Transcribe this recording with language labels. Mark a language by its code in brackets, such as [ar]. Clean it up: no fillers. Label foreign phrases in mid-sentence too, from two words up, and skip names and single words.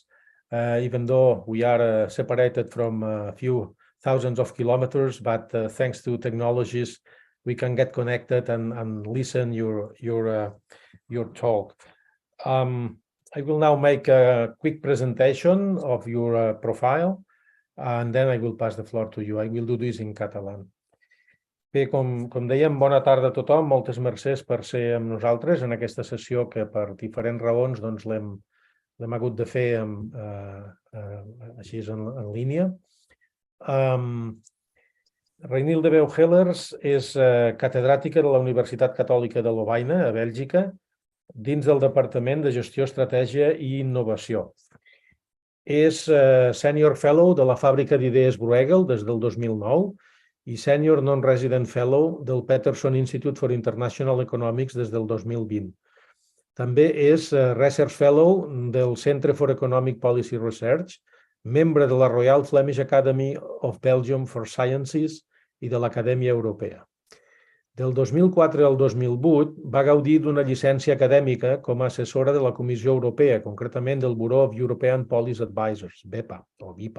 [en] Even though we are separated from a few thousands of kilometers, but thanks to technologies, we can get connected and listen your talk. I will now make a quick presentation of your profile, and then I will pass the floor to you. I will do this in català. [ca] Bé, com dèiem, bona tarda a tothom. Moltes mercès per ser amb nosaltres en aquesta sessió que per diferents raons doncs, l'hem hagut de fer així en línia. Reinilde Beugelers és catedràtica de la Universitat Catòlica de Lovaina, a Bèlgica, dins del Departament de Gestió, Estratègia i Innovació. És [en] Senior Fellow [ca] de la Fàbrica d'Idees Bruegel des del 2009 i [en] Senior Non-Resident Fellow [ca] del Peterson Institute for International Economics des del 2020. També és [en] Research Fellow [ca] del Centre for Economic Policy Research, membre de la Royal Flemish Academy of Belgium for Sciences i de l'Acadèmia Europea. Del 2004 al 2008 va gaudir d'una llicència acadèmica com a assessora de la Comissió Europea, concretament del Bureau of European Policy Advisors, BEPA o BIPA.